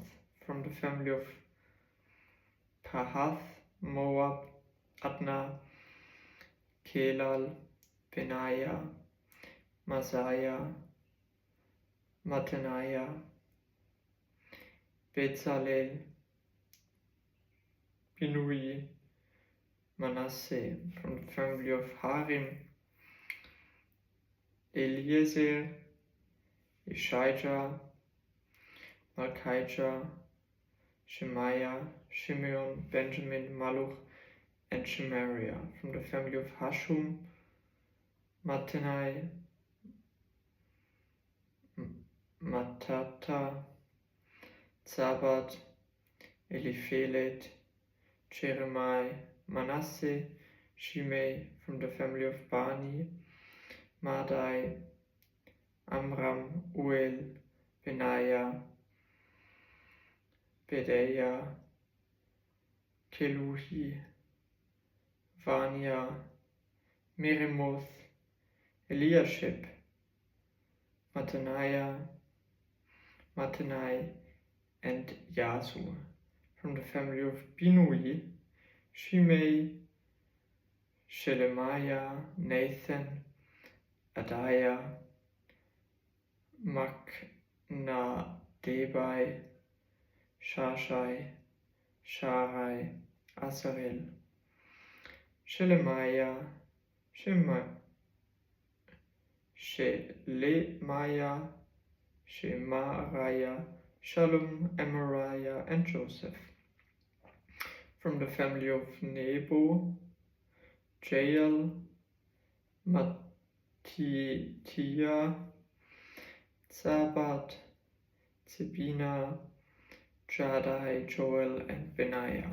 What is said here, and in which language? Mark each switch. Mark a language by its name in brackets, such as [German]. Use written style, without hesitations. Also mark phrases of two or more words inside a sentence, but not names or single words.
[English] From the family of Pahath, Moab, Adna, Kelal, Benaiah, Masaiah, Mattaniah, Bezalel, Binui, Manasseh, from the family of Harim, Eliezer, Ishijah, Malchijah, Shemaiah, Shimeon, Benjamin, Maluch, and Shemariah, from the family of Hashum, Mattenai, Matata, Zabad, Eliphelet, Jeremiah, Manasseh, Shimei, from the family of Bani, Madai, Amram, Uel, Benaiah, Bedaiah, Keluhi, Vania, Meremoth, Eliashib, Mattaniah, Mattenai, and Yasu, from the family of Binui, Shimei, Shelemiah, Nathan, Adiah, Maknadebai, Shashai, Sharai, Asarel, Shelemiah, Shelemiah, Shemariah, Shalom, Amariah, and Joseph. From the family of Nebo, Jael, Mattitiah, Zabad, Zebina, Jadai, Joel, and Benaiah.